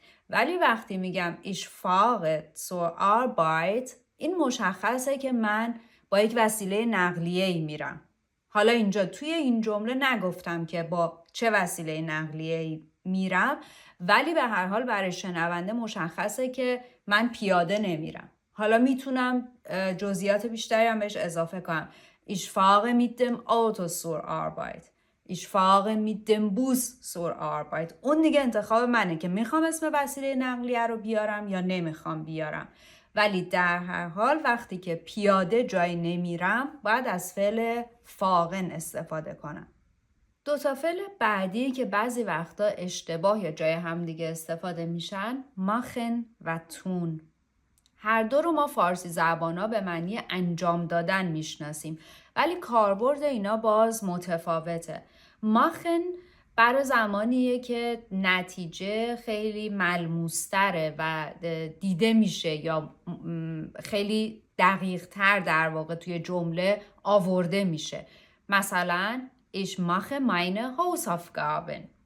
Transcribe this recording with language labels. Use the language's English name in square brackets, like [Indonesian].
[Persian] ولی وقتی میگم [German] ich fahre zur Arbeit، [Persian] این مشخصه که من با یک وسیله نقلیه‌ای میرم. حالا اینجا توی این جمله نگفتم که با چه وسیله نقلیه‌ای میرم، ولی به هر حال برای شنونده مشخصه که من پیاده نمیرم. حالا میتونم جزئیات بیشتری هم بهش اضافه کنم. [German] Ich fahre mit dem Auto zur Arbeit. Ich fahre mit dem Bus zur Arbeit. [Persian] اون دیگه انتخاب منه که میخوام اسم وسیله نقلیه رو بیارم یا نمیخوام بیارم. ولی در هر حال وقتی که پیاده جایی نمیرم، باید از فعل fahren استفاده کنم. 2 تا فعل بعدی که بعضی وقتا اشتباه یا جای همدیگه استفاده میشن، machen و tun. هر دو رو ما فارسی زبانا به معنی انجام دادن میشناسیم، ولی کاربرد اینا باز متفاوته. machen برای زمانیه که نتیجه خیلی ملموستره و دیده میشه یا خیلی دقیق تر در واقع توی جمله آورده میشه. مثلا [German] ich mache meine Hausaufgaben.